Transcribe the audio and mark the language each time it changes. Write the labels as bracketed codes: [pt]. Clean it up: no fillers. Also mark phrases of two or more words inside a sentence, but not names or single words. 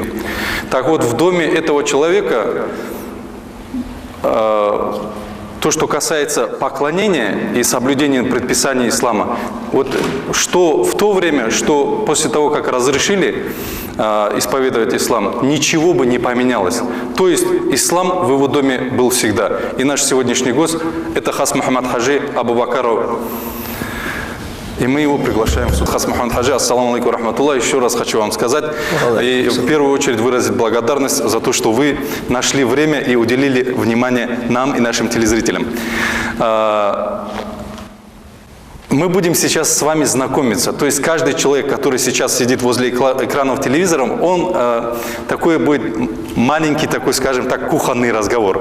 [ru] Так вот, в доме этого человека то, что касается поклонения и соблюдения предписаний ислама, вот что в то время, что после того, как разрешили исповедовать ислам, ничего бы не поменялось. То есть ислам в его доме был всегда. И наш сегодняшний гость – это Хас Мухаммад Хаджи Абу Бакаров. И мы его приглашаем в суд. Хас Мухаммад Хаджи, [ar] السلام عليكم رحمة الله. [ru] Еще раз хочу вам сказать и в первую очередь выразить благодарность за то, что вы нашли время и уделили внимание нам и нашим телезрителям. Мы будем сейчас с вами знакомиться. То есть каждый человек, который сейчас сидит возле экранов телевизора, он такой будет маленький, такой, скажем так, кухонный разговор.